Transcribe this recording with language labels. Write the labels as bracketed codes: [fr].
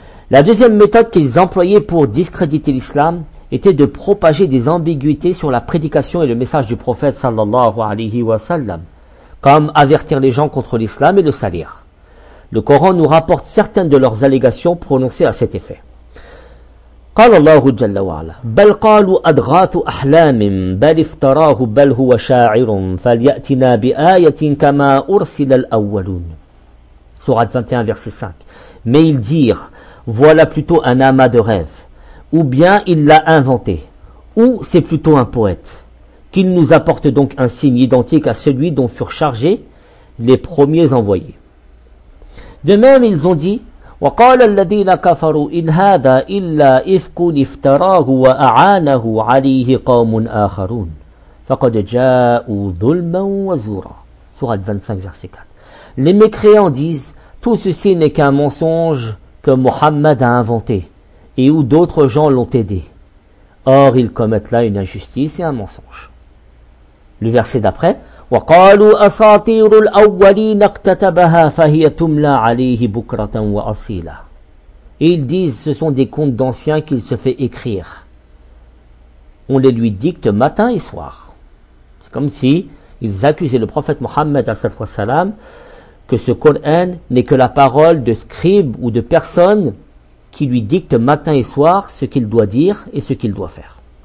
[fr] La deuxième méthode qu'ils employaient pour discréditer l'islam était de propager des ambiguïtés sur la prédication et le message du prophète sallallahu alayhi wa sallam, comme avertir les gens contre l'islam et le salir. Le Coran nous rapporte certaines de leurs allégations prononcées à cet effet. [ar] قال الله جل وعلا بل قالوا أدغاث أحلام بل افتراه بل هو شاعر فليأتنا بآية كما أرسل الأولون. [fr] Sourate 21 verset 5. Mais ils dirent, voilà plutôt un amas de rêves, ou bien il l'a inventé, ou c'est plutôt un poète. Qu'il nous apporte donc un signe identique à celui dont furent chargés les premiers envoyés. De même, ils ont dit, [ar] وقال الذين كفروا إن هذا إلا إفك افتراه وأعانه عليه قوم آخرون فقد جاءوا ظلما وزورا. [fr] Sourate 25 verset 4. Les mécréants disent, tout ceci n'est qu'un mensonge que Mohammed a inventé et où d'autres gens l'ont aidé. Or, ils commettent là une injustice et un mensonge. Le verset d'après, [ar] وقالوا أساطير الأولين اقتتبها فهي تملى عليه بكرة وأصيلة. [fr] Ils disent, ce sont des contes d'anciens qu'il se fait écrire. On les lui dicte matin et soir. C'est comme si ils accusaient le prophète Mohammed (as-salam) que ce Coran n'est que la parole de scribes ou de personnes qui lui dictent matin et soir ce qu'il doit dire et ce qu'il doit faire.